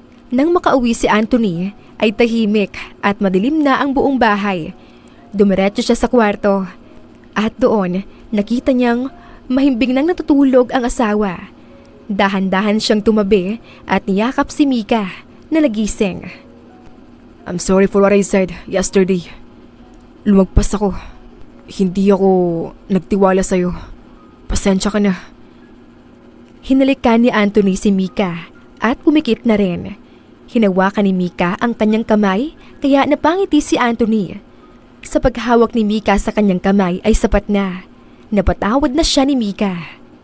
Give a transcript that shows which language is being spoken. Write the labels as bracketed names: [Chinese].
[Filipino] Nang makauwi si Anthony ay tahimik at madilim na ang buong bahay. Dumiretso siya sa kwarto at doon nakita niyang mahimbing nang natutulog ang asawa. Dahan-dahan siyang tumabi at niyakap si Mika na nagising. [English] I'm sorry for what I said yesterday. [Filipino] Lumagpas ako. Hindi ako nagtiwala sa'yo. Pasensya ka na. Hinalikan ni Anthony si Mika at pumikit na rin. Hinawakan ni Mika ang kanyang kamay kaya napangiti si Anthony. Sa paghawak ni Mika sa kanyang kamay ay sapat na. Napatawad na siya ni Mika.